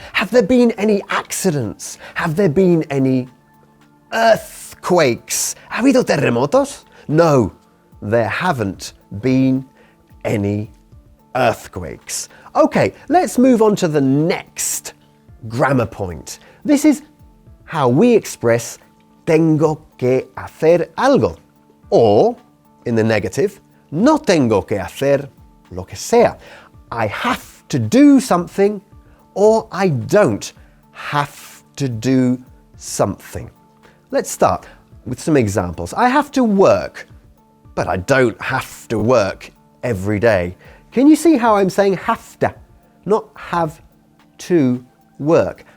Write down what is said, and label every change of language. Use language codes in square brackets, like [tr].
[en] Have there been any accidents? Have there been any earthquakes? [es] ¿Ha habido terremotos? [en] No, there haven't been any earthquakes. Okay, let's move on to the next grammar point. This is how we express [es] tengo que hacer algo. [en] Or, in the negative, [es] no tengo que hacer lo que sea. [en] I have to do something, or I don't have to do something. Let's start with some examples. I have to work, but I don't have to work every day. Can you see how I'm saying have to, not have to work?